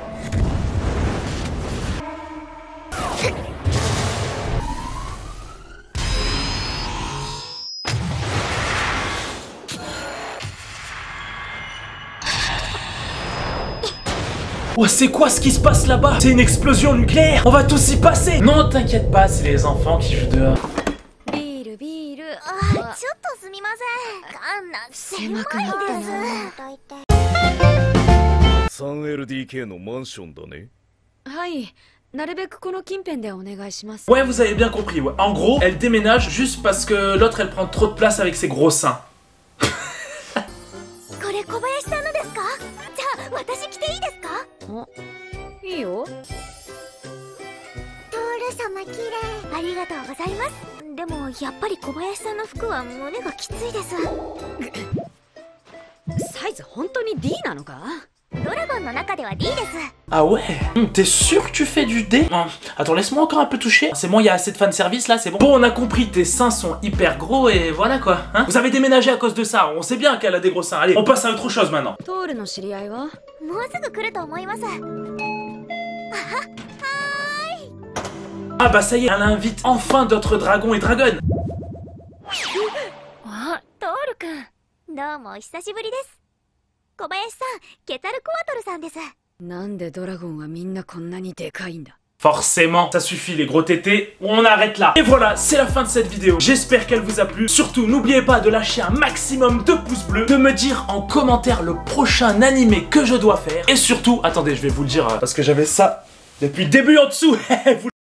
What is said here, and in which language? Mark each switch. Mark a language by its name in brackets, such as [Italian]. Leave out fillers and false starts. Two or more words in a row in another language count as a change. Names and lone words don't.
[French] Oh, c'est quoi ce qui se passe là-bas? C'est une explosion nucléaire! On va tous y passer! Non, t'inquiète pas, c'est les enfants qui jouent dehors. [Japanese] 3LDK のマンションだね。はい、なるべくこの近辺でお願いします。 [French] Ouais, vous avez bien compris, ouais. En gros, elle déménage juste parce que l'autre, elle prend trop de place avec ses gros seins. [Japanese] これ小林さんのですか？じゃあ私着ていいですか？いいよ。トール様綺麗。ありがとうございます。でもやっぱり小林さんの服は胸がきついです。サイズ本当に D なのか？ドラゴンの中では D です。 [French] Ah ouais? T'es sûr que tu fais du D? Attends, laisse-moi encore un peu toucher. C'est bon, il y a assez de fanservice là, c'est bon. Bon, on a compris, tes seins sont hyper gros et voilà quoi. Hein? Vous avez déménagé à cause de ça, on sait bien qu'elle a des gros seins. Allez, on passe à autre chose maintenant. [Japanese] トールの知り合いは？もうすぐ来ると思います。 [French] Ah bah ça y est, elle invite enfin d'autres dragons et dragonnes. [Japanese] あ、トールくん。どうもお久しぶりです。小林さん、ケタルコアトルさんです。なんでドラゴンはみんなこんなにでかいんだ？ [French] Forcément, ça suffit les gros tétés, on arrête là. Et voilà, c'est la fin de cette vidéo. J'espère qu'elle vous a plu. Surtout, n'oubliez pas de lâcher un maximum de pouces bleus, de me dire en commentaire le prochain animé que je dois faire. Et surtout, attendez, je vais vous le dire parce que j'avais ça depuis le début en dessous.